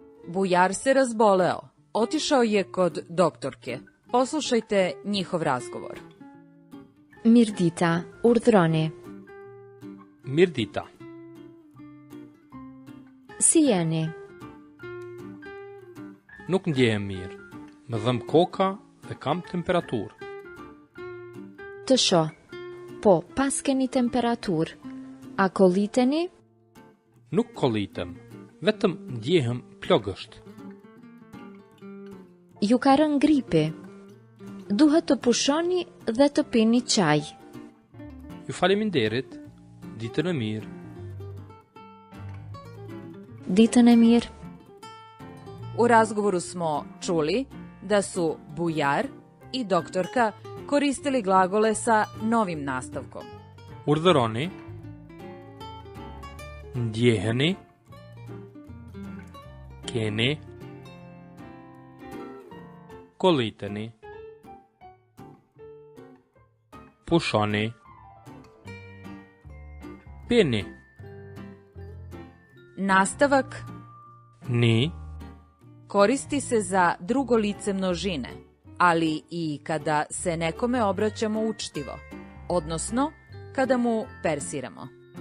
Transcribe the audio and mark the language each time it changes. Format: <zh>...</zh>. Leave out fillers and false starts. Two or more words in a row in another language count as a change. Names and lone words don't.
<sr>Bujar se razboleo. Otišao je kod doktorke. Poslušajte njihov razgovor.</sr> <sq>Mirdita, urdhroni. Mirdita. Si jeni? Nuk ndjehem mirë. Më dhëm koka dhe kam temperaturë. Të shoh. Po, pas keni temperaturë. A kolliteni? Nuk kollitem, vetëm ndjehem plogësht. Ju ka rënë gripi. Duhet të pushoni dhe të pini çaj. Ju faleminderit, ditën e mirë. Ditën e mirë.</sq> <sr>U razgovoru smo čuli da su Bujar i doktorka koristili glagole sa novim nastavkom.</sr> <sq>Urdhëroni, ndjeheni, keni, kolliteni, pushoni, pini.</sq> <sr>Nastavak</sr> <sq>Ni,</sq> <sr>koristi se za drugo lice množine, ali i kada se nekome obraćamo učtivo, odnosno kada mu persiramo.</sr>